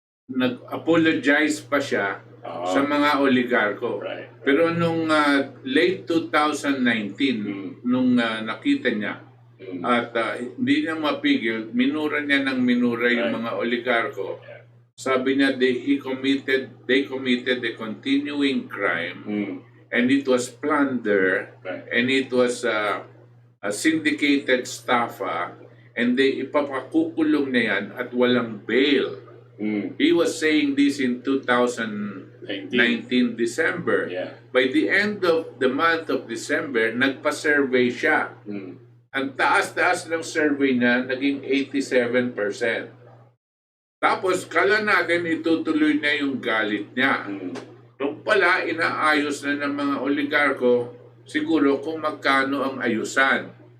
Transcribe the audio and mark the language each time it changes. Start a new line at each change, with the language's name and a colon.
Filipino: nag-apologize pa siya sa mga oligarko.
English: Right.
Filipino: Pero nung late 2019, nung nakita niya, at hindi niya mapigil, minura niya ng minura yung mga oligarko. Sabi niya,
English: they committed a continuing crime, and it was plunder, and it was a syndicated staffa, and they
Filipino: ipapakukulong na yan at walang bail.
English: He was saying this in 2019 December. Yeah. By the end of the month of December,
Filipino: nagpa-survey siya. Ang taas-taas ng survey niya, naging 87%. Tapos, kala natin itutuloy na yung galit niya. Nung pala, inaayos na ng mga oligarko siguro kung magkano ang ayusan.